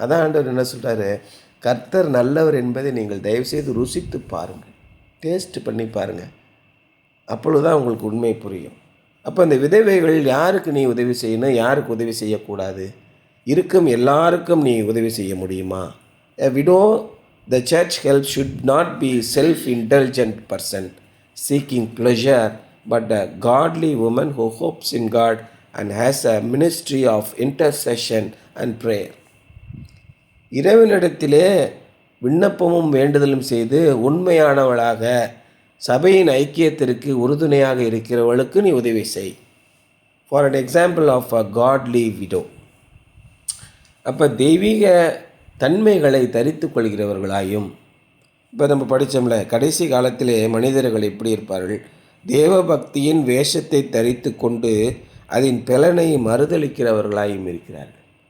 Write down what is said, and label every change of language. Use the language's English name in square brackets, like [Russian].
[Tamil] அதான் ஆண்டவர் என்ன சொல்கிறாரு, கர்த்தர் நல்லவர் என்பதை நீங்கள் தயவுசெய்து ருசித்து பாருங்கள், டேஸ்ட் பண்ணி பாருங்கள். அப்பொழுது தான் உங்களுக்கு உண்மை புரியும். அப்போ இந்த விதவைகள் யாருக்கு நீ உதவி செய்யணும், யாருக்கு உதவி செய்யக்கூடாது, இருக்கும் எல்லாருக்கும் நீ உதவி செய்ய முடியுமா? [English] A widow the church helps should not be self-indulgent person seeking pleasure, but a godly woman who hopes in God and has a ministry of intercession and prayer. [Tamil] இறைவனிடத்திலே விண்ணப்பமும் வேண்டுதலும் செய்து உண்மையானவளாக சபையின் ஐக்கியத்திற்கு உறுதுணையாக இருக்கிறவளுக்கு நீ உதவி செய். [English] For an example of a godly widow. [Tamil] அப்போ தெய்வீக தன்மைகளை தரித்து கொள்கிறவர்களாயும், இப்போ நம்ம படித்தோம்ல, கடைசி காலத்திலே மனிதர்கள் எப்படி இருப்பார்கள், தேவபக்தியின் வேஷத்தை தரித்து கொண்டு அதன் பலனை மறுதளிக்கிறவர்களாயும் இருக்கிறார்கள்.